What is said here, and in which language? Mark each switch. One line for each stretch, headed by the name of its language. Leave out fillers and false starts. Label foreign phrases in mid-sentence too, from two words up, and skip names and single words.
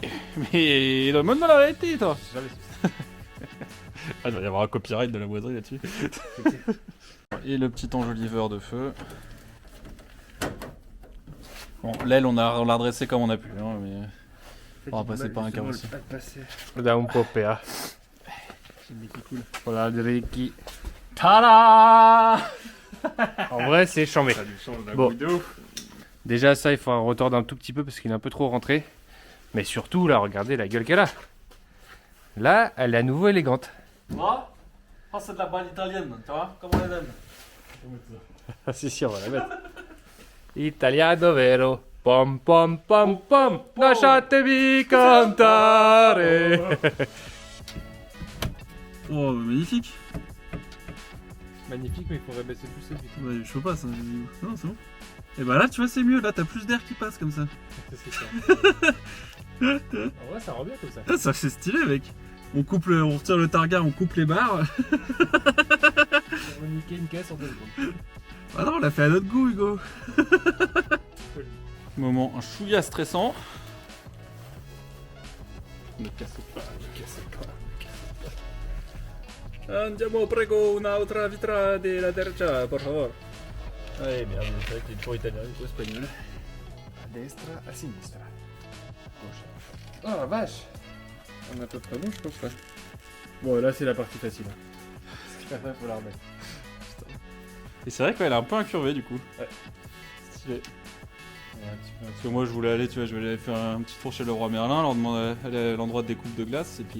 French: Mais demande-moi la réalité, toi. Jamais Ah, il va y avoir un copyright de la boiserie là-dessus. Et le petit enjoliveur de feu. Bon, l'aile, on l'a redressé comme on a pu. Hein, mais... On va passer par un carrossier. Da un po' PA. C'est le mec qui coule. Voilà, Ricky. Tada! En vrai, c'est chambé. Ça lui change la Bon. bouille de ouf. Déjà, ça, il faut un retordre un tout petit peu parce qu'il est un peu trop rentré. Mais surtout, là, regardez la gueule qu'elle a. Là, elle est à nouveau élégante. Ah, c'est de la balle italienne, tu vois, comme on les aime. Ah si si, on va la mettre.
Italian: Italiano vero. Pom pom pom pom. Lasciatemi cantare.
French: Oh, magnifique. Magnifique, mais il faudrait baisser plus cette vitesse. Ouais, je sais pas ça. Non, c'est bon. Et bah là, tu vois, c'est mieux. Là, t'as plus d'air qui passe comme ça. C'est ça. En vrai, ça rend bien comme ça. Ah, ça c'est stylé, mec. On retire le targa, on coupe les barres. On va niquer une caisse en 2 secondes. Ah non, on l'a fait à notre goût, Hugo. Moment un chouïa stressant. Ne cassez pas, ne cassez pas.
Italian: Andiamo prego un'altra vitra della terza,
Spanish: por favor.
French: Ouais, merde, c'est vrai qu'il est trop italien, il est trop espagnol.
Italian: A destra, a sinistra.
French: Gauche. Oh la vache. On est à peu près bon, je pense. Là. Bon, là c'est la partie facile. Parce qu'après, faut la remettre. Et c'est vrai qu'elle est un peu incurvée du coup. Ouais. Stylé. Ouais, parce que moi je voulais aller, tu vois, je voulais aller faire un petit tour chez le roi Merlin, leur demander aller à l'endroit de découpe de glace et puis.